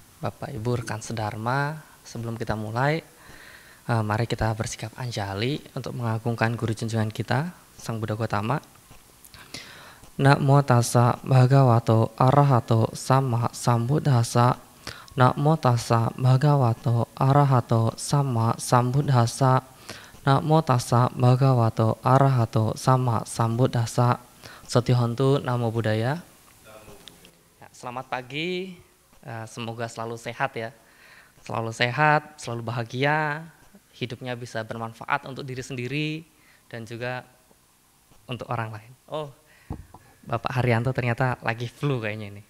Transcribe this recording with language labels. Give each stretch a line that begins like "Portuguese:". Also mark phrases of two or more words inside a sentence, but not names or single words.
Indonesian: Bapak Ibu rekan sedharma, sebelum kita mulai, mari kita bersikap anjali untuk mengagungkan guru junjungan kita, Sang Buddha Gautama.
Pali: Namo tassa bhagavato arahato sama sambuddhassa. Namo tassa bhagavato arahato sama sambuddhassa. Namo tassa bhagavato arahato sama sambuddhassa. Satihontu Namo Buddhaya.
Indonesian: Selamat pagi. Semoga selalu sehat ya, selalu bahagia, hidupnya bisa bermanfaat untuk diri sendiri dan juga untuk orang lain. Oh, Bapak Haryanto ternyata lagi flu kayaknya ini.